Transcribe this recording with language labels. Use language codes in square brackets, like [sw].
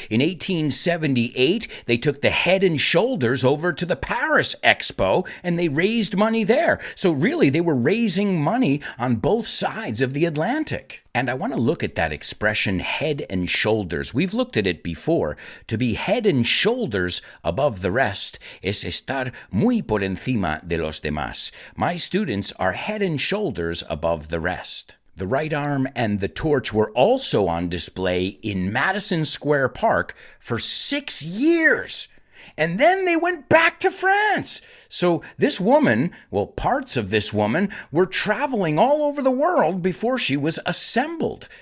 [en] In 1878, they took the Head and Shoulders over to the Paris Expo, and they raised money there. So really, they were raising money on both sides of the Atlantic. And I want to look at that expression, head and shoulders. We've looked at it before. To be head and shoulders above the rest [es] es estar muy por encima de los demás. [en] My students are head and shoulders above the rest. The right arm and the torch were also on display in Madison Square Park for 6 years. And then they went back to France. So this woman, well, parts of this woman were traveling all over the world before she was assembled.